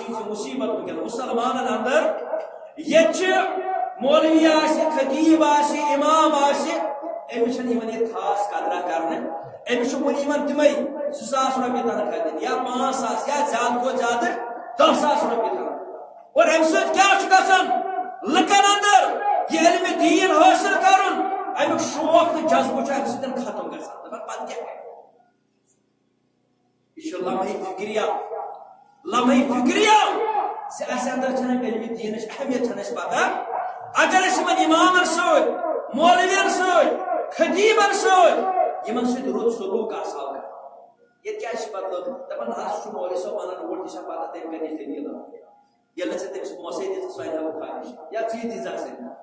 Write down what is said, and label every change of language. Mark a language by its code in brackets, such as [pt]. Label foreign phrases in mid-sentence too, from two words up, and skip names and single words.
[ks] چیز مصیبت ونکیٚن مسلمانن اندر یہ چھ مولوی آسہِ خطیب آسہِ امام آسہِ امس یہ خاص قدرہ کرنے امس ون تمے 2000 رۄپیہِ تنخواہ دن یا 5000 یا زیادہ کھۄتہٕ زیادہ 10,000 رۄپیہِ تنخواہ اور امہ سۭتۍ کیٛاہ چھُ گژھان لُکن اندر یہ علم دین حٲصِل کرُن امیُک شوق تہٕ جذبہٕ چھُ امہ سۭتۍ ختم گژھان دپان پتہٕ کیٛاہ کرِ یہ چھُ [ur] لمحے فکریہ [ks] زِ اسہِ اندر چھنہٕ علم دینٕچ اہمیت چھنہٕ اسہِ پتہ اگر أسۍ یِمن امامن سۭتۍ مولوین سۭتۍ خطیبن سۭتۍ یمن سۭتۍ رُت سلوک آسہو کران یہ کیا پتہ دپان حظ چھُ مولوی صٲب ونان اوٹ تہِ چھا پتہ تٔمۍ کَرِ دلیٖل ییٚلہِ نہٕ ژےٚ تٔمِس پونٛسے دِژٕ سۄ انہا بہٕ خٲرِج یا ژٕے دِژکھ سۭتۍ